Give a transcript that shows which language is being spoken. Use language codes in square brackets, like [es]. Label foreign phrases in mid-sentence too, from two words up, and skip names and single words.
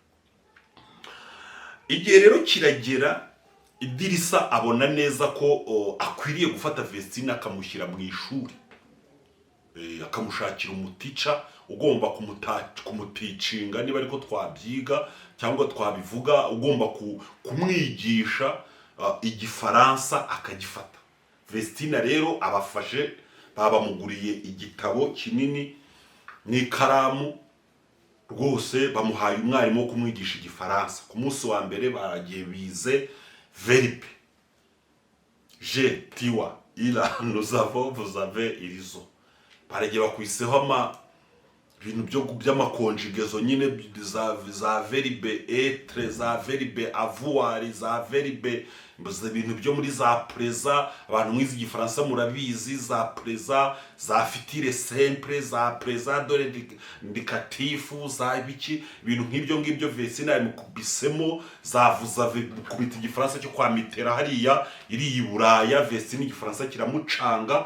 [rw] Igihe rero kiragera, Idirisa abona neza ko akwiriye gufata Vestina akamushyira mu ishuri, akamushakira umutica ugomba kumuticinga, niba ariko twabyiga cyangwa twabivuga, ugomba kumwigisha igifaransa akagifata. Vestina rero abafashe, babamuguriye igitabo kinini n'ikaramu rwose, bamuhaye umwarimu wo kumwigisha igifaransa. Ku munsi wa mbere baragiye bize verbe, [fr] je, tiwa, ila, nous avons, vous avez, ils ont. [rw] Baragiye bakwiseho ibintu by'amakonjigezo nyine za [fr] verbe être, [rw] za [fr] verbe avoir, [rw] za verbe ibintu byo muri za preza. Abantu mwize igifaransa murabizi, za preza, za [fr] future simple, [rw] za [fr] preza dore indicatifu, [rw] za ibiki, ibintu nk'ibyo Vestina yamukubisemo. Zavuza kubita igifaransa cyo kwa Mitera hariya iri i Buraya, Vestina igifaransa kiramucanga.